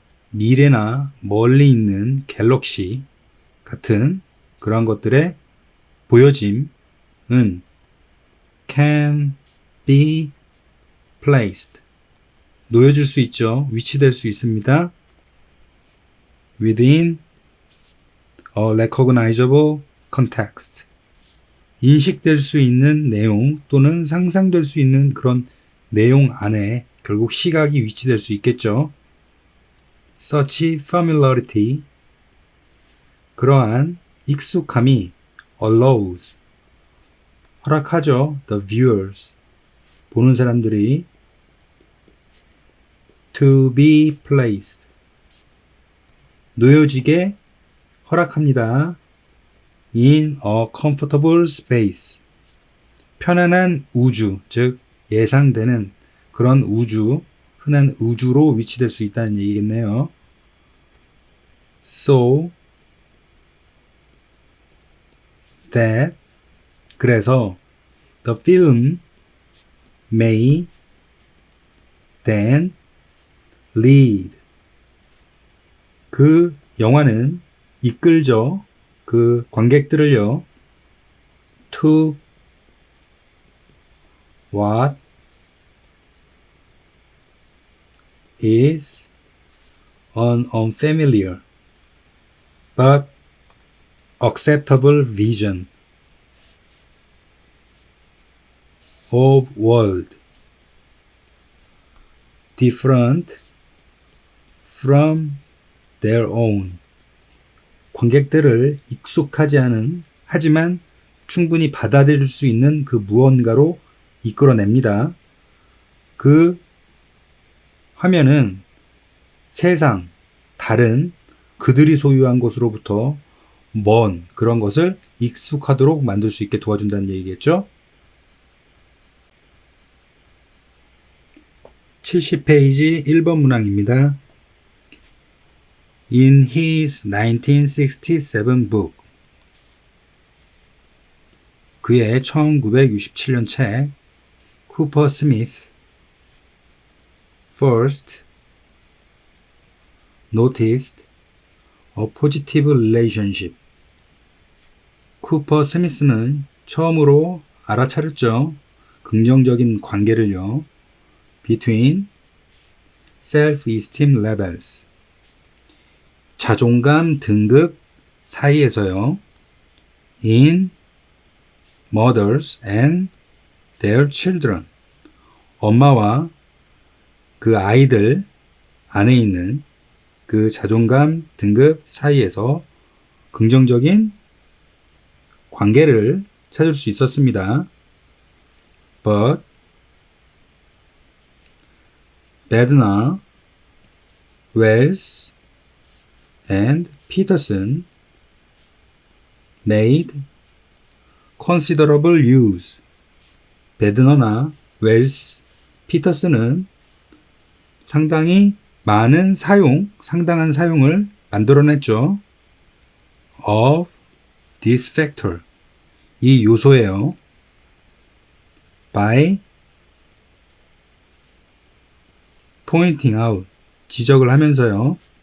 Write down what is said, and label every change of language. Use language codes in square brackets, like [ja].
[ko] 미래나 멀리 있는 갤럭시 같은 그러한 것들의 보여짐은 [en] can be placed, [ko] 놓여질 수 있죠. 위치될 수 있습니다. [en] within a recognizable context, [ko] 인식될 수 있는 내용 또는 상상될 수 있는 그런 내용 안에 결국 시각이 위치될 수 있겠죠. [en] Such familiarity, [ko] 그러한 익숙함이 [en] allows, [ko] 허락하죠. [en] The viewers, [ko] 보는 사람들이 [en] to be placed, [ko] 놓여지게 허락합니다. [en] In a comfortable space, [ko] 편안한 우주, 즉 예상되는 그런 우주, 흔한 우주로 위치될 수 있다는 얘기겠네요. [en] So that, [ko] 그래서 [en] the film may then lead, [ko] 그 영화는 이끌죠. 그 관객들을요. [en] to what is an unfamiliar but acceptable vision of world different from their own. [ko] 관객들을 익숙하지 않은, 하지만 충분히 받아들일 수 있는 그 무언가로 이끌어냅니다. 그 화면은 세상, 다른 그들이 소유한 것으로부터 먼 그런 것을 익숙하도록 만들 수 있게 도와준다는 얘기겠죠. 70페이지 1번 문항입니다. [en] In his 1967 book, [ko] 그의 1967년 책 [en] 쿠퍼 스미스 first noticed a positive relationship. [ko] 쿠퍼 스미스는 처음으로 알아차렸죠. 긍정적인 관계를요. [en] between self-esteem levels, [ko] 자존감 등급 사이에서요. [en] in mothers and their children, [ko] 엄마와 그 아이들 안에 있는 그 자존감 등급 사이에서 긍정적인 관계를 찾을 수 있었습니다. [en] But Bednar, Wells, and Peterson made considerable use. [ko] 베드너나 웰스, 피터슨은 상당히 많은 상당한 사용을 만들어냈죠. [en] of this factor, [ko] 이 요소예요. [en] by pointing out, [ko] 지적을 하면서요.